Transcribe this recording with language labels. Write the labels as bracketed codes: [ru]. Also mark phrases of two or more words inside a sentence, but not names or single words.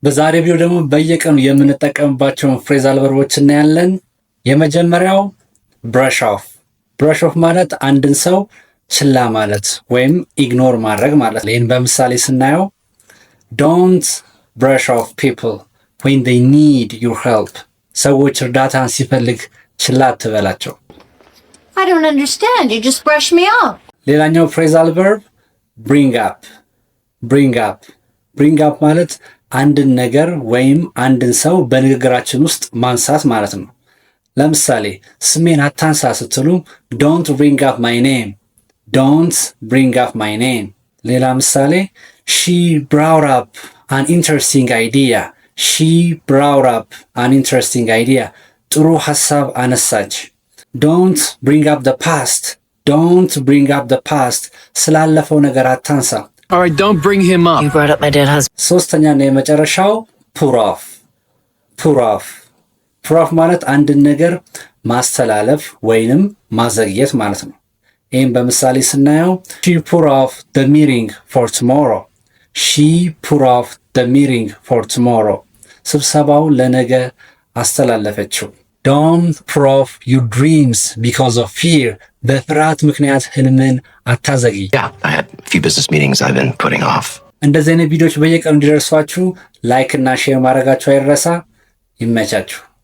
[am] በዛሬ ቪዲዮ ደግሞ በየቀኑ የምንጠቀምባቸውን [en] phrasal verbs [am] እናያለን። የመጀመሪያው [en] brush off። brush off [am] ማለት አንድን ሰው ችላ ማለት ወይም ኢግኖር ማድረግ ማለት ነው። ይህን በምሳሌ ስናየው [en] don't brush off people when they need your help። [am] ሰዎች እርዳታን ሲፈልግ ችላ አትበላቸው። [en] I don't understand. You just brushed me off. [am] ሌላኛው [en] phrasal verb bring up። bring up [am] ማለት አንድን ነገር ወይም አንድን ሰው በንግግራችን ውስጥ ማንሳት ማለት ነው። ለምሳሌ ስሜን አታንሳ ስትሉ [en] don't bring up my name። don't bring up my name። ሌላ ምሳሌ she brought up an interesting idea። she brought up an interesting idea። [am] ጥሩ ሐሳብ አነሳች። [en] don't bring up the past። don't bring up the past። [am] ስላለፈው ነገር አታንሳ። [en] All right, don't bring him up. You brought up my dead husband. [am] ሶስተኛና የመጨረሻው [en] put off። put off [am] ማለት አንድን ነገር ማስተላለፍ ወይንም ማዘግየት ማለት ነው። ይህም በምሳሌ ስናየው [en] she put off the meeting for tomorrow። she put off the meeting for tomorrow። [am] ስብሰባው ለነገ አስተላለፈችው። [en] don't put off your dreams because of fear። [am] በፍርሃት ምክንያት ህልምን አታዘግይ። [en] Yeah, I had a few business meetings I've been putting off. [am] እንደዚህ አይነት ቪዲዮዎች በየቀኑ እንዲደርሷችሁ ላይክ እና ሼር ማድረጋችሁ አይረሳ። ይመቻችሁ።